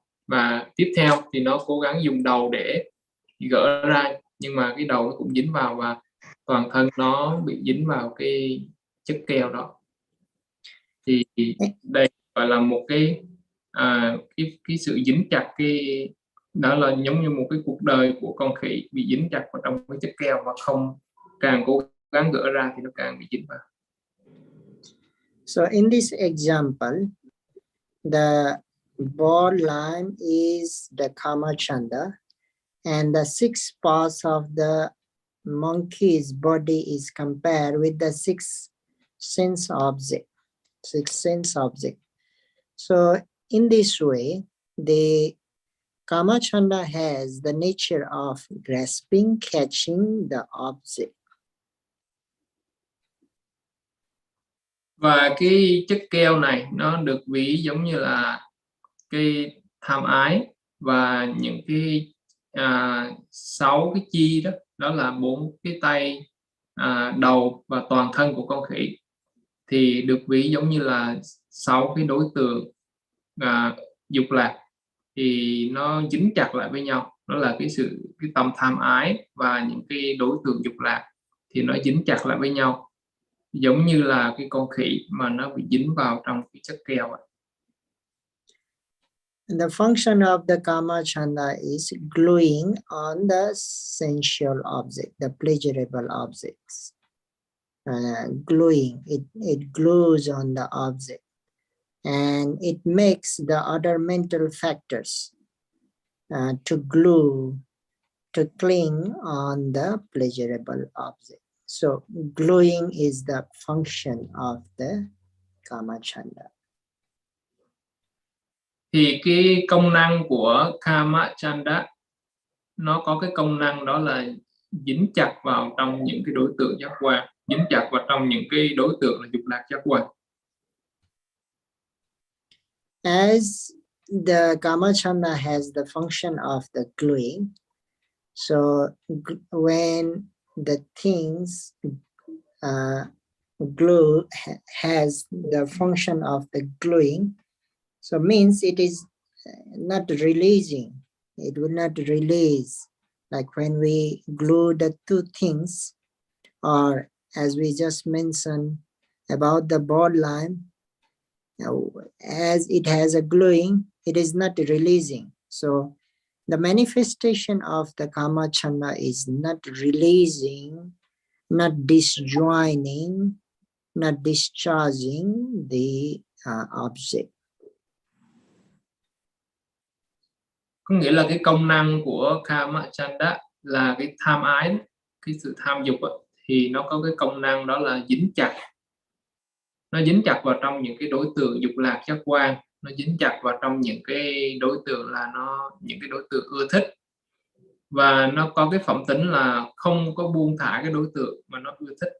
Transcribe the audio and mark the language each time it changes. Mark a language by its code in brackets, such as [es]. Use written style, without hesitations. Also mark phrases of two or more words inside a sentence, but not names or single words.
[vi] Và tiếp theo thì nó cố gắng dùng đầu để gỡ ra, nhưng mà cái đầu nó cũng dính vào, và toàn thân nó bị dính vào cái chất keo đó. Thì đây gọi là một cái sự dính chặt, cái đó là giống như một cái cuộc đời của con khỉ bị dính chặt vào trong cái chất keo, và không càng cố gắng gỡ ra thì nó càng bị dính vào. [en] So in this example, the ball line is the kama chanda, and the 6 parts of the monkey's body is compared with the 6 sense object. So in this way, the kama chanda has the nature of grasping, catching the object. [vi] Và cái chất keo này nó được ví giống như là cái tham ái, và những cái 6 cái chi đó, đó là 4 cái tay, đầu và toàn thân của con khỉ, thì được ví giống như là 6 cái đối tượng dục lạc, thì nó dính chặt lại với nhau. Đó là cái tâm tham ái và những cái đối tượng dục lạc thì nó dính chặt lại với nhau, giống như là cái con khỉ mà nó bị dính vào trong cái chất keo. [en] And the function of the kama chanda is gluing on the sensual object, the pleasurable objects. Gluing, it glues on the object, and it makes the other mental factors to glue, to cling on the pleasurable object. So gluing is the function of the kama chanda. [vi] Thì cái công năng của kama chanda nó có cái công năng đó là dính chặt vào trong những cái đối tượng giác quan, dính chặt vào trong những cái đối tượng là dục lạc giác quan. [en] As the kama chanda has the function of the gluing, so when the things glue has the function of the gluing, so means it is not releasing. It will not release, like when we glue the two things, or as we just mentioned about the ball line, as it has a gluing, it is not releasing. So the manifestation of the kama chanda is not releasing, not disjoining, not discharging the object. [vi] Có nghĩa là cái công năng của kama chanda là cái tham ái, cái sự tham dục thì nó có cái công năng đó là dính chặt. Nó dính chặt vào trong những cái đối tượng dục lạc giác quan, nó dính chặt vào trong những cái đối tượng là những cái đối tượng ưa thích, và nó có cái phẩm tính là không có buông thả cái đối tượng mà nó ưa thích.